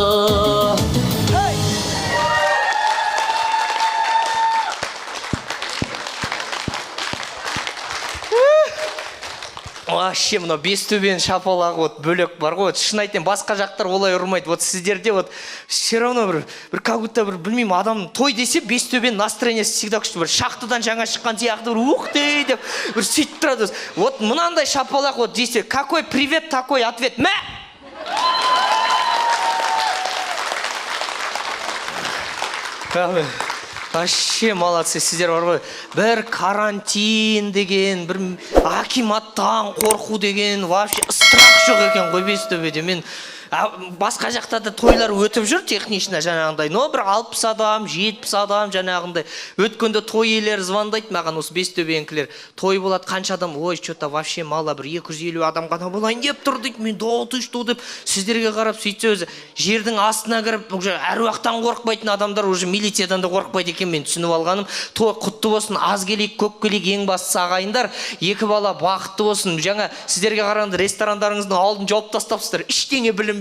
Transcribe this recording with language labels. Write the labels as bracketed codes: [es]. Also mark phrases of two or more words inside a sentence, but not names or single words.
[kk] Вообще, мына бестөбенің шапалағы вот бөлек бар ғой. Шын айтайын, басқа жақтар олай ұрмайды. Вот сіздерде вот [ru] все равно [kk] бір [ru] как будто [kk] бір білмеймін, адам той десе бестөбенің настроениесі всегда күшті. Бір шахтадан жаңа шыққан сияқты бір ух ты деп бір сөйтіп тұрады. Вот мынандай шапалақ вот десе, [ru] какой привет, такой ответ. [kk] Мә! [ru] Вообще молодцы, [kk] сіздер бар ғой. Бір карантин деген, бір акиматтан қорқу деген, [ru] вообще страх [kk] жоқ екен ғой бестөбеде. Мен басқа жақтарда тойлар өтіп жүр технично жаңағындай, но бір 60 адам, 70 адам жаңағындай. Өткенде той иелері звондайды маған, осы бестөбенікілер. Той болады, қанша адам? Ой, [ru] что-то вообще мало, [kk] бір 250 адам ғана болайын деп тұр дейді. Мен доғытышты деп сіздерге қарап сөйтсе өзі жердің астына кіріп, уже әруақтан қорықпайтын адамдар уже милициядан да қорықпайды екен, мен түсініп алғаным. Той құтты болсын, аз келейік, көп келейік, ең бастысы ағайындар, екі бала бақытты болсын. Жаңа сіздерге қарағанда ресторандарыңыздың алдын жауып тастапсыздар, ештеңе білінбейді.